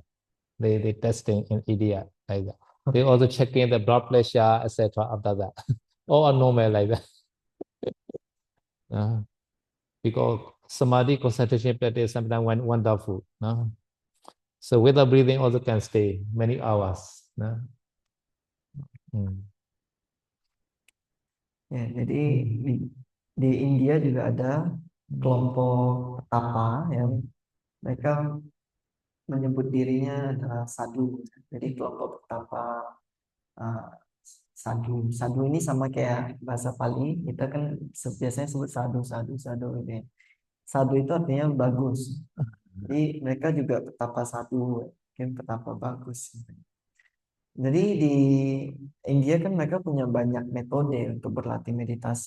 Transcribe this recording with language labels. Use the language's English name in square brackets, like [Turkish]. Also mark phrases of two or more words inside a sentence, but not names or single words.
[English] They testing in India like that. They also checking the blood pressure, etc. After that, all are normal like that. Because samadhi concentration practice sometimes wonderful. No? So without breathing also can stay many hours. No? [Indonesian] Ya, jadi di India juga ada kelompok petapa yang mereka menyebut dirinya adalah sadhu. Jadi kelompok petapa uh, sadhu. Sadhu ini sama kayak bahasa Pali, kita kan biasanya sebut sadhu gitu ya. Sadhu itu artinya bagus. Jadi mereka juga petapa sadhu, mungkin petapa bagus. Jadi di India kan mereka punya banyak metode untuk berlatih meditasi.